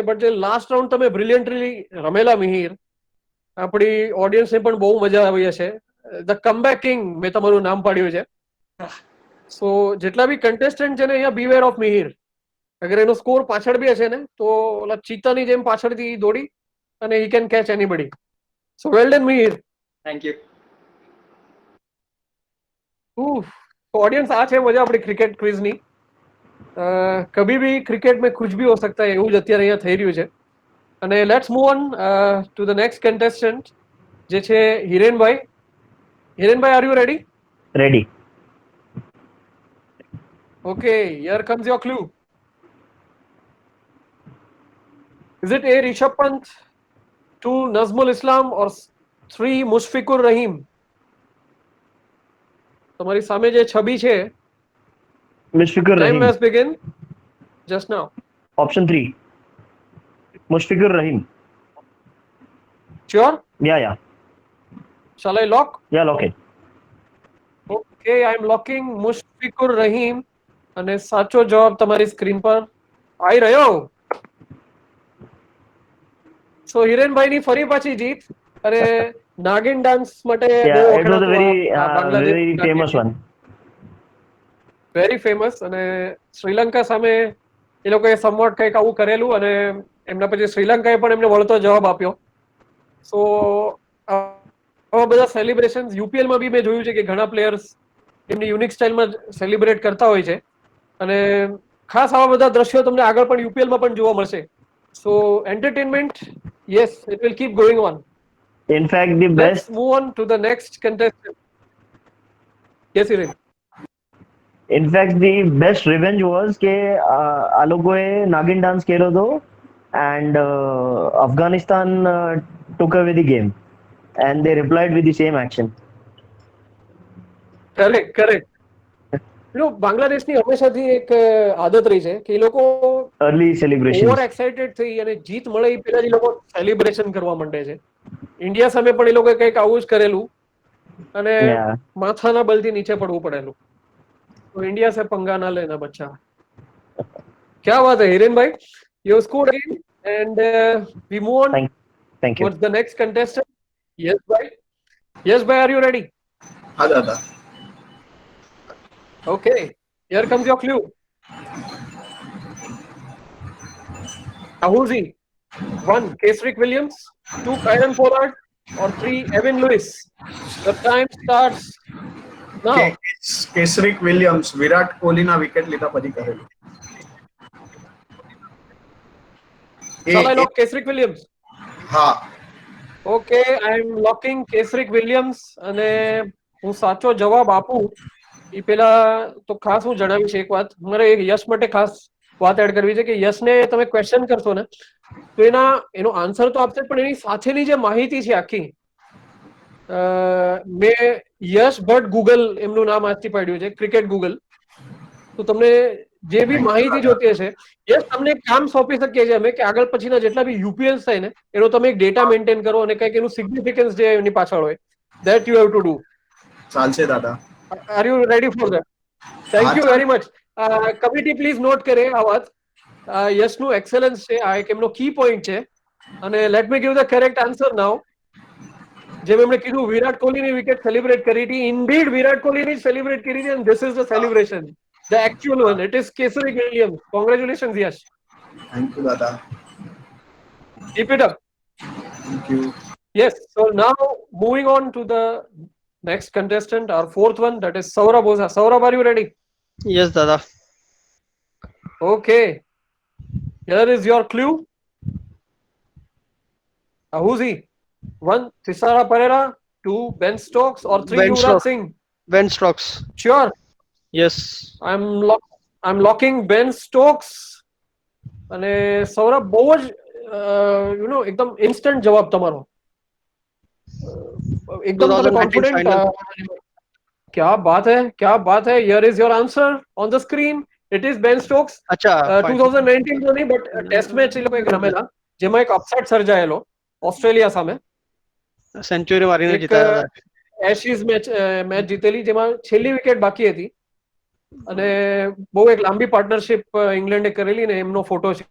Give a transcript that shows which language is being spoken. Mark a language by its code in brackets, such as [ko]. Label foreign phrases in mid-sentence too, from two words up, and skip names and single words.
[gu] બટ જે [en] last round [gu] તમે બ્રિલિયન્ટલી રમેલા મિહિર, આપણી ઓડિયન્સને પણ બહુ મજા આવી હશે. [en] the comeback king [gu] મેં તમારું નામ પાડ્યું છે. સો જેટલા બી કન્ટેસ્ટન્ટ છે ને, અહીંયા [en] beware of Mihir. [gu] અગર એનો સ્કોર પાછળ બી હશે ને તો ઓલા ચીતાની જેમ પાછળથી દોડી અને [en] he can catch anybody. so well done Mihir. thank you. [gu] ઓડિયન્સ આ હૈ મજા આપણી ક્રિકેટ ક્વિઝ ની. [hi] कभी भी क्रिकेट में कुछ भी हो सकता है [gu] એવું જ અત્યારે અહીંયા થઈ રહ્યું છે. અને [en] let's move on to the next contestant [gu] જે છે હિરેનભાઈ. [en] Hirenbhai, are you ready? રેડી. okay, here comes your clue. Is it A. Rishabh Pant, 2. Nazmul Islam or 3. Mushfiqur Rahim? [gu] તમારી સામે જે છબી છે, મુશફિકુર રહીમ. [en] Time has begun just now. Option 3. Mushfiqur Rahim. Sure? Yeah. Shall I lock? Yeah, lock it. Okay, I am locking Mushfiqur Rahim. [gu] અને સાચો જવાબ તમારી સ્ક્રીન પર આવી રહ્યો. સો હિરેનભાઈની ફરી પાછી જીત. અને નાગિન ડાન્સ માટે [en] Yeah, it was a very famous one. very famous. [gu] અને શ્રીલંકા સામે એ લોકોએ સમવોટ કંઈક આવું કરેલું અને એમના પછી શ્રીલંકાએ પણ એમને વળતો જવાબ આપ્યો. સો આવા બધા સેલિબ્રેશન્સ યુપીએલમાં બી મેં જોયું છે કે ઘણા પ્લેયર્સ એમની યુનિક સ્ટાઇલમાં સેલિબ્રેટ કરતા હોય છે. અને ખાસ આવા બધા દ્રશ્યો તમને આગળ પણ યુપીએલમાં પણ જોવા મળશે. [en] so entertainment, yes, it will keep going on. In fact, the Let's best move on to the next contestant. Yes, Hiren. in fact the best revenge was [gu] કે આ લોકોએ નાગિન ડાન્સ કર્યો હતો [en] એન્ડ અફઘાનિસ્તાન took away the game and they replied with the same action. [gu] કરેક્ટ બાંગ્લાદેશની હંમેશાથી એક આદત રહી છે કે એ લોકો [en] Early celebrations. over excited [gu] થઈ અને જીત મળે એ પહેલા જ એ લોકો સેલિબ્રેશન કરવા માંડે છે. ઇન્ડિયા સામે પણ એ લોકોએ કંઈક આવું જ કરેલું અને [en] Yeah. [gu] માથાના બલથી નીચે પડવું પડેલું. તો [hi] इंडिया से पंगा ना लेना बच्चा. क्या बात है हिरेन भाई, [en] you scored again and we move on Thank you. towards the next contestant. Yes bhai, are you ready? [gu] હા દાદા. [en] Okay, here comes your clue. Ahuzi, 1 Kesrick Williams, 2 Kyron Pollard, or 3 Evan Lewis. The time starts now. [gu] કેસરિક વિલિયમ્સ વિરાટ કોહલીના વિકેટ લીધા પછી કરેલું. [en] Shall I lock Kesrick Williams? [gu] હા. [en] Okay, I am locking Kesrick Williams [gu] અને હું સાચો જવાબ આપું એ પેલા તો ખાસ હું જણાવીશ એક વાત. મારે એક યશ માટે ખાસ વાત એડ કરવી છે કે યશને તમે ક્વેશ્ચન કરશો ને તો એનો આન્સર તો આપશે પણ એની સાથેની જે માહિતી છે આખી મેં યશ ભટ્ટ ગૂગલ એમનું નામ આજથી પાડ્યું છે, ક્રિકેટ ગૂગલ. તો તમને જે બી માહિતી જોતી હશે યશ તમને એક કામ સોંપી શકીએ છીએ અમે કે આગળ પછીના જેટલા બી યુપીએલ્સ થાય ને એનો તમે એક [en] data maintain [gu] કરો અને કંઈક એનું સિગ્નિફિકન્સ જે એની પાછળ હોય [en] that you have to do. [gu] ચાલશે દાદા. [en] Are you ready for that? Thank you very much. [gu] કમિટી [en] please note [gu] કરે આ વાત. યશનું એક્સેલન્સ છે, આ એક એમનો [en] key point [gu] છે. અને [en] let me give the correct answer now. [gu] જેમ એમણે કીધું વિરાટ કોહલીની વિકેટ સેલિબ્રેટ કરી હતી, ઇન્ડીડ વિરાટ કોહલીની સેલિબ્રેટ કરી હતી, [en] and this is the celebration, the actual one. It is Kesrick Williams. Congratulations, Yash. thank you Dada. Keep it up. thank you. Yes. So now moving on to the next contestant, our fourth one, that is Saurabh Oza. Saurabh, are you ready? Yes, Dada. Okay. Here is your clue. Ahuzi, 1 Thisara Pereira, 2 Ben Stokes, or 3 Ben Yuvraj Stokes. Singh. Ben Stokes. Sure. Yes. I'm locking Ben Stokes. [gu] અને સૌરભ બહુ જ એકદમ ઇન્સ્ટન્ટ જવાબ તમારો, એકદમ તમે 2019 કોન્ફિડન્ટ. final. [hi] क्या बात है. [en] Here is your answer on the screen. It is Ben Stokes. [gu] અચ્છા 2019 તો નહીં બટ ટેસ્ટ મેચ એ લોકો એક રમેલા જેમાં એક અપસેટ સર્જાયેલો ઓસ્ટ્રેલિયા સામે. સેન્ચુરી મારીને એક જીતાયા હતા. એશિઝ મેચ જીતેલી જેમાં છેલ્લી વિકેટ બાકી હતી અને બહુ એક લાંબી પાર્ટનરશિપ ઇંગ્લેન્ડે કરેલી ને એમનો ફોટો છે.